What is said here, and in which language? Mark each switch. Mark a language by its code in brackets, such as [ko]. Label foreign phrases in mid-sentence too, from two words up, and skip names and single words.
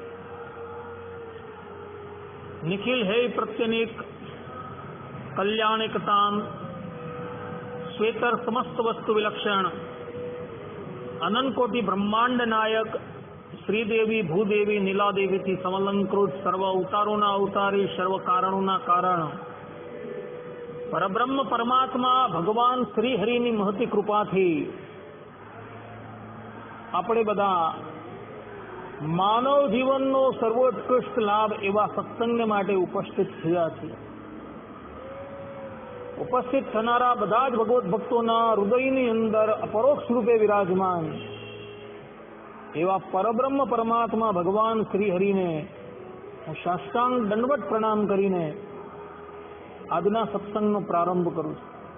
[gu] નિખિલ હૈ પ્રત્યનેક કલ્યાણિકતામ શ્વેતર સમસ્ત વસ્તુ વિલક્ષણ અનંત કોટિ બ્રહ્માંડ નાયક શ્રીદેવી ભૂદેવી નીલાદેવી થી સમલંકૃત સર્વ અવતારોના અવતારી સર્વ કારણોના કારણ પરબ્રહ્મ પરમાત્મા ભગવાન શ્રી હરિની મહતી કૃપાથી આપણે બધા માનવ જીવનનો સર્વોત્કૃષ્ટ લાભ એવા સત્સંગ માટે ઉપસ્થિત થયા છીએ। ઉપસ્થિત થનારા બધા જ ભગવત ભક્તોના હૃદયની અંદર અપરોક્ષ રૂપે વિરાજમાન એવા પરબ્રહ્મ પરમાત્મા ભગવાન શ્રી હરિને હું સાષ્ટાંગ દંડવત પ્રણામ કરીને આજના સત્સંગનો પ્રારંભ કરું છું।